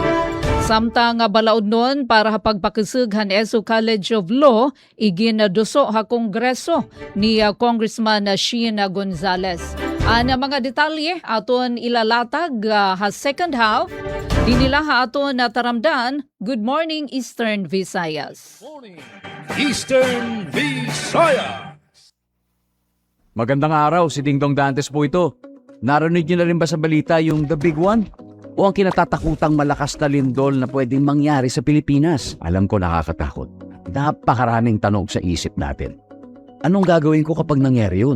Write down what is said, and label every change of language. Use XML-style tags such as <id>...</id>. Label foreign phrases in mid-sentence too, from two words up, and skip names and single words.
<war>Samtang balaod nun para pagpakisig han ESO College of Law, iginaduso ha Kongreso ni Congressman Shein Gonzales. Ang mga detalye aton ilalatag ha</war> <en>second half,</en> <war>di nila ha aton nataramdan.</war> <en>Good morning Eastern Visayas. Eastern Visayas.</en> <tl>Magandang araw, si Ding Dong Dantes po ito. Narinig niyo na rin ba sa balita yung The Big One? O ang kinatatakutang malakas na lindol na pwedeng mangyari sa Pilipinas? Alam ko nakakatakot. Napakaraming tanong sa isip natin. Anong gagawin ko kapag nangyari yun?</tl>